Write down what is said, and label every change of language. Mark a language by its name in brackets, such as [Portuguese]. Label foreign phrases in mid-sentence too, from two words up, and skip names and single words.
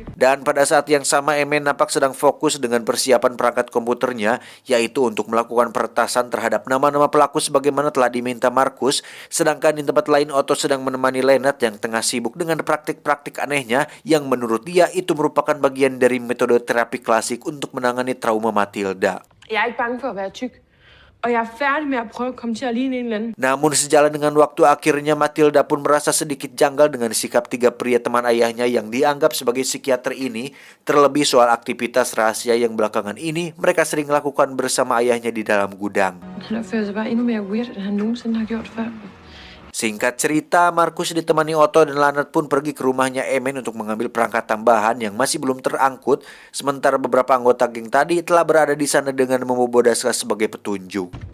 [Indonesian] Dan pada saat yang sama Emen nampak sedang fokus dengan persiapan perangkat komputernya yaitu untuk melakukan peretasan terhadap nama-nama pelaku sebagaimana telah diminta Markus. Sedangkan di tempat lain Otto sedang menemani Lennart yang tengah sibuk dengan praktik-praktik anehnya yang menurut dia itu merupakan bagian dari metode terapi klasik untuk menangani trauma Matilda. [Danish] Jeg er ikke bange for at være tyk. Og jeg er færdig med at prøve at komme til at ligne en eller anden. [Indonesian] Namun sejalan dengan waktu akhirnya Matilda pun merasa sedikit janggal dengan sikap 3 pria teman ayahnya yang dianggap sebagai psikiater ini, terlebih soal aktivitas rahasia yang belakangan ini mereka sering lakukan bersama ayahnya di dalam gudang. [Danish] Han opfører sig bare endnu mere weird, end han nogensinde har gjort før. [Indonesian] Singkat cerita, Markus ditemani Otto dan Lennart pun pergi ke rumahnya Emen untuk mengambil perangkat tambahan yang masih belum terangkut, sementara beberapa anggota geng tadi telah berada di sana dengan membawa Bodaska sebagai petunjuk.